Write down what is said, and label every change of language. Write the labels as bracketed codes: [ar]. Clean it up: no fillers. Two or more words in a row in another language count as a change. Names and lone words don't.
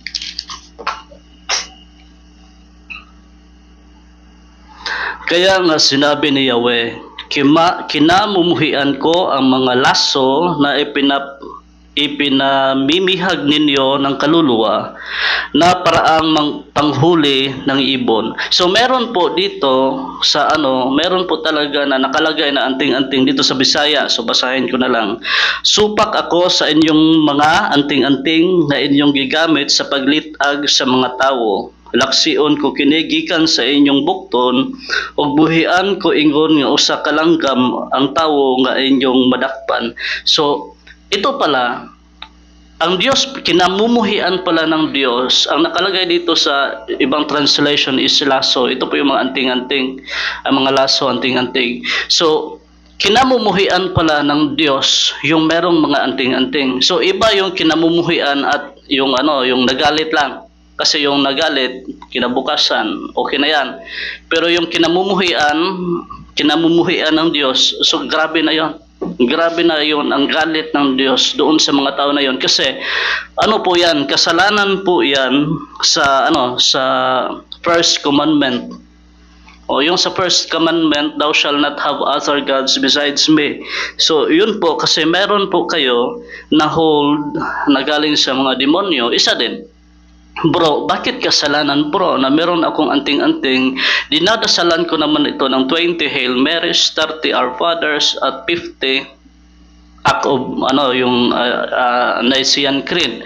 [tl] Kaya nga sinabi ni Yahweh, kinamumuhian ko ang mga laso na ipinamimihag ninyo ng kaluluwa na paraang panghuli ng ibon. So meron po dito sa meron po talaga na nakalagay na anting-anting dito sa Bisaya. So basahin ko na lang. [ceb] Supak ako sa inyong mga anting-anting na inyong gigamit sa paglitag sa mga tawo. Laksiyon ko kinigikan sa inyong bukton ug buhian ko ingon nga usa ka langgam ang tawo nga inyong madakpan. [tl] So ito pala, ang Diyos, kinamumuhian pala ng Diyos. Ang nakalagay dito sa ibang [en] translation is lasso. [tl] Ito po yung mga anting-anting, ang mga lasso, anting-anting. So, kinamumuhian pala ng Diyos yung merong mga anting-anting. So, iba yung kinamumuhian at yung yung nagalit lang. Kasi yung nagalit, kinabukasan, okay na yan. Pero yung kinamumuhian ng Diyos, so grabe na yon. Grabe na yon ang galit ng Diyos doon sa mga tao na yon. Kasi po yan, kasalanan po yan sa sa [en] first commandment. [tl] O yung sa [en] first commandment, thou shall not have other gods besides me. [tl] So yun po, kasi meron po kayo na hold na galing sa mga demonyo, isa din. Bro, bakit kasalanan bro na meron akong anting-anting? Dinadasalan ko naman ito ng 20 Hail Marys, 30 Our Fathers at 50 Act of yung Nicene Creed.